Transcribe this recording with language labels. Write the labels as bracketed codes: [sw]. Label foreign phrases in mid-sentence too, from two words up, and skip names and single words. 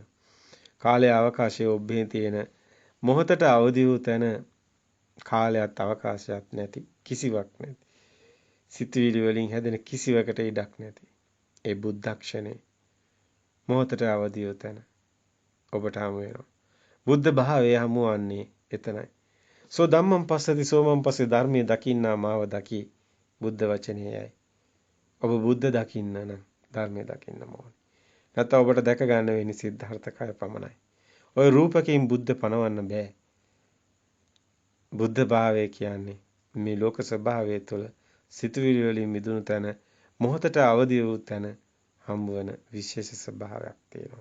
[si] කාලය අවකාශයේ ඔබේ තියෙන මොහොතට අවදි වූ තැන කාලයත් අවකාශයත් නැති කිසිවක් නැති. සිතුවිලි වලින් හැදෙන කිසිවකට ඉඩක් නැති. ඒ බුද්ධක්ෂණේ මොහොතට අවදි වූ තැන ඔබට හමු වෙනවා. බුද්ධ භාවය හමුවන්නේ එතනයි. [pi] සෝ ධම්මං පස්සති සෝමං පස්සේ [si] ධර්මයේ දකින්නා මාව දකි බුද්ධ වචනයයි. ඔබ බුද්ධ දකින්න නම් ධර්මයේ දකින්න ඕනේ. නැත්නම් ඔබට දැක ගන්න වෙන්නේ සිද්ධාර්ථකය පමණයි. ওই රූපකයෙන් බුද්ධ පණවන්න බෑ. බුද්ධ භාවය කියන්නේ මේ ලෝක ස්වභාවය තුළ සිතුවිලි වලින් මිදුණු තැන මොහොතට අවදි වූ තැන හම්බවන විශේෂ ස්වභාවයක් තියෙනවා.